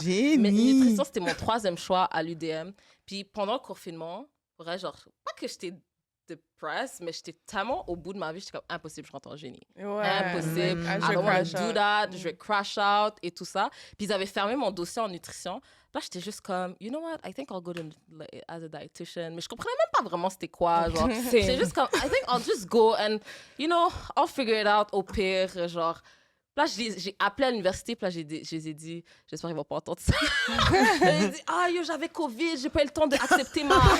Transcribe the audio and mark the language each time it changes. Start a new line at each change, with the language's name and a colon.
French: Mais nutrition, c'était mon 3e choix à l'UDM. Puis pendant le confinement, vrai, genre, pas que j'étais depressed, mais j'étais tellement au bout de ma vie, j'étais comme impossible, je rentre en génie.
English: Impossible. I don't want to do that.
French: Je vais crash out et tout ça. Puis ils avaient fermé mon dossier en nutrition. Là, j'étais juste comme,
English: you know what, I think I'll go to as a dietitian.
French: Mais je comprenais même pas vraiment c'était quoi. Genre, j'étais juste comme,
English: I think I'll just go and, you know, I'll figure it out
French: au pire. Genre, là, j'ai appelé à l'université, puis là, je les ai dit, j'espère qu'ils vont pas entendre ça. J'ai dit, yo, j'avais COVID, j'ai pas eu le temps d'accepter ma...